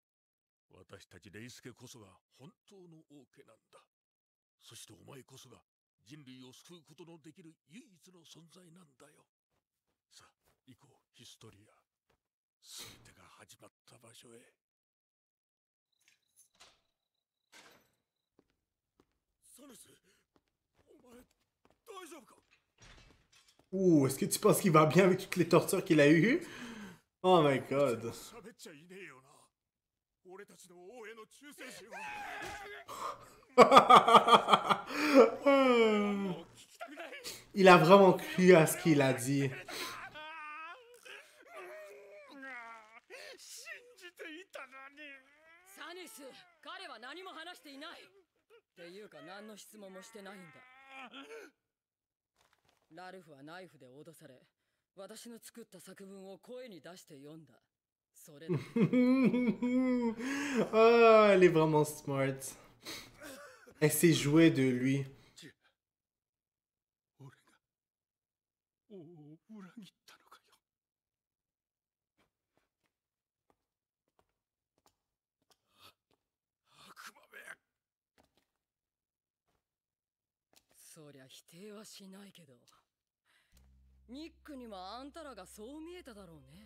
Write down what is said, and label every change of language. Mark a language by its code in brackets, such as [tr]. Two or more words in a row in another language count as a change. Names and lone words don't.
[ja] 私たちレイス家こそが本当の王家なんだ。そしてお前こそが人類を救うことのできる唯一の存在なんだよ。さあ行こう、ヒストリア。全てが始まった場所へ。サネス、お前大丈夫か？ [fr] Ouh, est-ce que tu penses qu'il va bien avec toutes les tortures qu'il a eues? [en] Oh my god. [ja] 喋っちゃいねえよな。俺たちの王への忠誠心は。もう聞きたくない。 [fr] Il a vraiment cru à ce qu'il a dit. [ja] 信じていたのに。サニス、彼は何も話していない。っていうか何の質問もしてないんだ。ラルフはナイフで脅され、私の作った作文を声に出して読んだ。それだ。 [fr] Ah, elle est vraiment smart. Elle s'est jouée de lui. [ja] 俺が王を裏切ったのかよ。悪魔め。そりゃ否定はしないけど、ニックにもあんたらがそう見えただろうね。